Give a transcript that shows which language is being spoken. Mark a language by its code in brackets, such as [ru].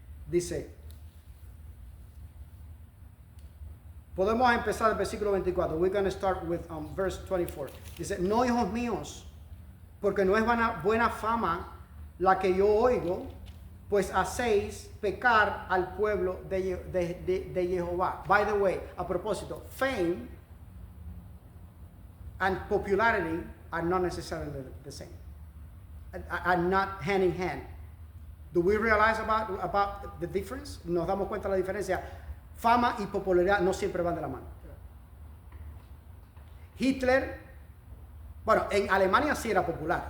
[es] Dice, podemos empezar el versículo 24. [en] We're going to start with verse 24. [es] Dice, no, hijos míos, porque no es buena fama la que yo oigo, pues hacéis pecar al pueblo de Jehová. [en] By the way, [es] a propósito, [en] fame and popularity are not necessarily the same, are not hand in hand. Do we realize about the difference? [es] Nos damos cuenta de la diferencia. Fama y popularidad no siempre van de la mano. Hitler, bueno, en Alemania sí era popular.